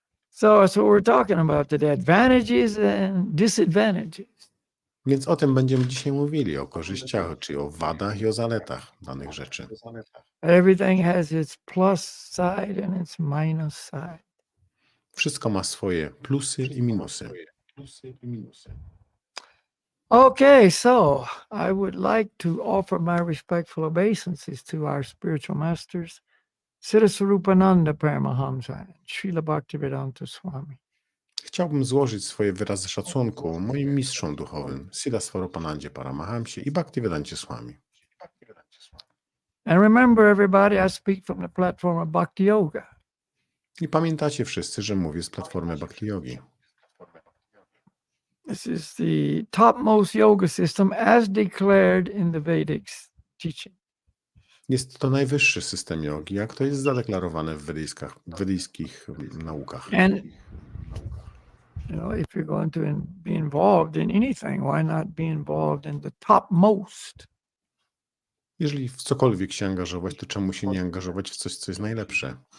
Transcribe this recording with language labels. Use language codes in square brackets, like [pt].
[en] So that's what we're talking about today, advantages and disadvantages. [pl] Więc o tym będziemy dzisiaj mówili, o korzyściach, czy o wadach i o zaletach danych rzeczy. [en] Everything has its plus side and its minus side. [pl] Wszystko ma swoje plusy i minusy. [en] Okay, so I would like to offer my respectful obeisances to our spiritual masters, Siddhaswarupananda Paramahamsa and Srila Bhaktivedanta Swami. [pl] Chciałbym złożyć swoje wyrazy szacunku moim mistrzom duchowym, Siddhaswarupanandzie Paramahamsie i Bhaktivedancie Swami. [en] And remember, everybody, I speak from the platform of Bhakti Yoga. [pl] I pamiętacie wszyscy, że mówię z platformy Bhakti Yogi. [en] This is the topmost yoga system as declared in the Vedic teaching. [pl] Jest to najwyższy system jogi, jak to jest zadeklarowane w wedyjskich naukach. [en] And if you're going to be involved in anything, why not be involved in the topmost? [pl] Jeżeli w cokolwiek się angażować, to czemu się nie angażować w coś, co jest najlepsze?